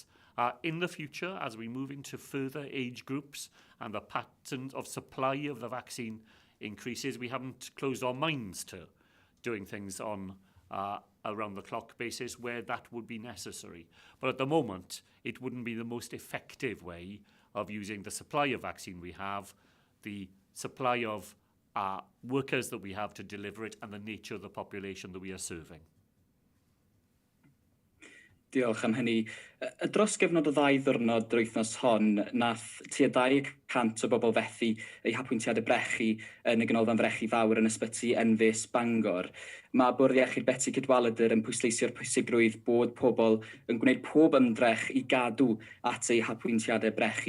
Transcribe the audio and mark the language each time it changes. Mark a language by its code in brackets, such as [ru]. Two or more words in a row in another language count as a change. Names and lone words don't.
[en] In the future, as we move into further age groups and the pattern of supply of the vaccine increases, we haven't closed our minds to doing things on a round-the-clock basis where that would be necessary. But at the moment, it wouldn't be the most effective way of using the supply of vaccine we have, the supply of workers that we have to deliver it, and the nature of the population that we are serving. [cy] Diolch am hynny. Dros gyfnod o 2 ddiwrnod yr wythnos hon, nath tua 200 o bobl fethu eu hapwyntiadau brechu yn y ganolfan frechu fawr yn ysbyty enfys Bangor. Mae Bwrdd Iechyd Betsi Cydwalydr yn pwysleisio'r pwysigrwydd bod pobl yn gwneud pob ymdrech i gadw at eu hapwyntiadau brechu.